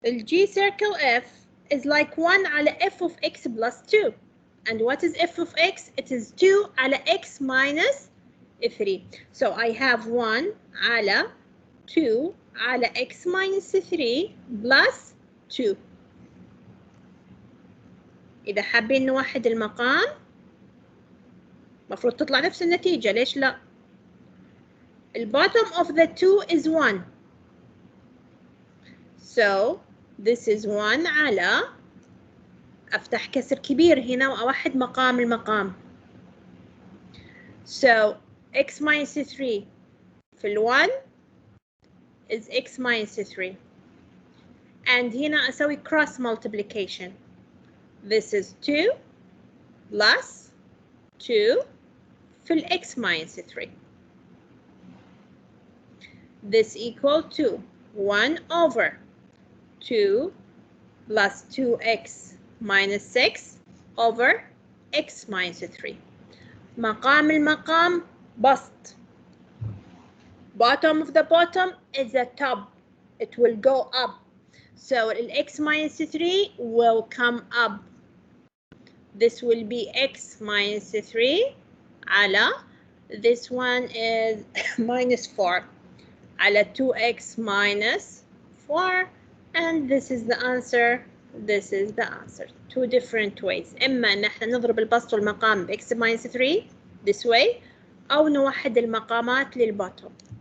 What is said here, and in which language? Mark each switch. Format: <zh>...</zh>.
<en>G circle F is like 1 على f of x plus 2. And what is f of x? It is 2 على x minus 3. So I have 1 على 2 على x minus 3 plus 2.</en> <ar>إذا حابين نوحد المقام مفروض تطلع نفس النتيجة. ليش لا؟</ar> <en>bottom of the 2 is 1. So this is</en> <ar>1 على أفتح كسر كبير هنا وأوحد مقام المقام.</ar> <en>So x minus 3 في 1 is x minus 3. And</en> <ar>هنا أسوي</ar> <en>cross multiplication. This is 2 plus 2 في x minus 3. This equal to 1 over 2 plus 2x minus 6 over x minus 3.</en> <ar>مقام المقام بسط.</ar> <en>Bottom of the bottom is the top. It will go up. So x minus 3 will come up. This will be x minus 3 على, this one is minus 4 على 2x minus 4. And this is the answer. This is the answer. Two different ways.</en> <ar>إما إن احنا نضرب البسط والمقام ب x minus 3</ar> <en>this way</en> <ar>أو نوحد المقامات للبottom.</ar>